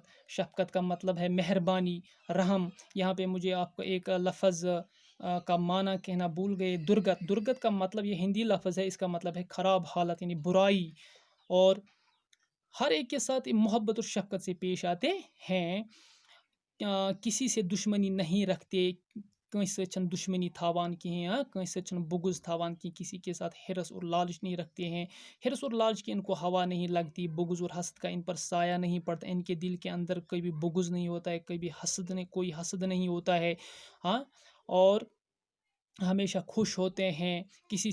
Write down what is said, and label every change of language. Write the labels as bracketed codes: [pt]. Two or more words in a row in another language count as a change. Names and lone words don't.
[ur] شفقت کا مطلب ہے مہربانی، رحم۔ یہاں پہ مجھے آپ کو ایک لفظ کا معنی کہنا بھول گئے، درگت۔ درگت کا مطلب، یہ ہندی لفظ ہے، اس کا مطلب ہے خراب حالت، یعنی برائی، اور ہر ایک کے ساتھ محبت اور شفقت سے پیش آتے ہیں، کسی سے دشمنی نہیں رکھتے، [ks] کٲنٛسہِ سۭتۍ چھنہٕ دشمنی تھاوان کِہیٖنۍ، کٲنٛسہِ سۭتۍ چھنہٕ بغض تھاوان کِہیٖنۍ، [ur] کسی کے ساتھ حرص اور لالچ نہیں رکھتے ہیں، حرص اور لالچ کی ان کو ہوا نہیں لگتی، بغض اور حسد کا ان پر سایہ نہیں پڑتا، ان کے دل کے اندر کبھی بغض نہیں ہوتا ہے، کبھی کوئی حسد نہیں ہوتا ہے، ہاں، اور ہمیشہ خوش ہوتے ہیں، کسی